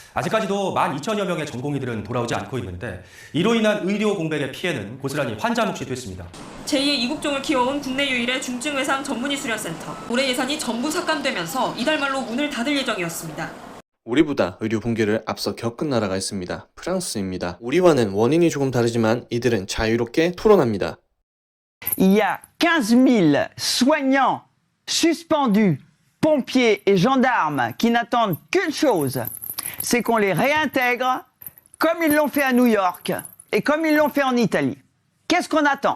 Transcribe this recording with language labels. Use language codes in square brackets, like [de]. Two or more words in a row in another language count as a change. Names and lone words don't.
[ko] 아직까지도 12,000여 명의 전공의들은 돌아오지 않고 있는데 이로 인한 의료 공백의 피해는 고스란히 환자 몫이 됐습니다. 제2의 이국종을 키워온 국내 유일의 중증외상 전문의 수련센터. 올해 예산이 전부 삭감되면서 이달 말로 문을 닫을 예정이었습니다. 우리보다 의료 붕괴를 앞서 겪은 나라가 있습니다. 프랑스입니다. 우리와는 원인이 조금 다르지만 이들은 자유롭게 토론합니다. [fr] Il y a 15 000 soignants suspendus, pompiers et gendarmes qui n'attendent qu'une chose, c'est qu'on les réintègre comme ils l'ont fait à New York et comme ils l'ont fait en Italie. Qu'est-ce qu'on attend?